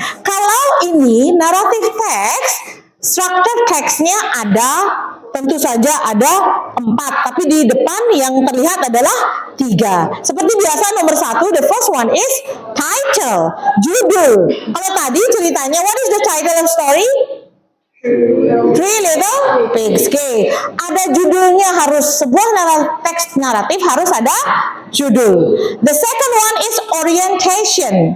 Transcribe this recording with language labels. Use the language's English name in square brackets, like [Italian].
[Indonesian] Kalau ini narrative text, struktur teksnya ada, tentu saja ada 4, tapi di depan yang terlihat adalah 3. Seperti biasa nomor 1, [English] the first one is title, judul. [Indonesian] Kalau tadi ceritanya, [English] what is the title of story? Three Little Pigs. Okay. [Indonesian] Ada judulnya, harus sebuah teks naratif harus ada judul. [English] The second one is orientation.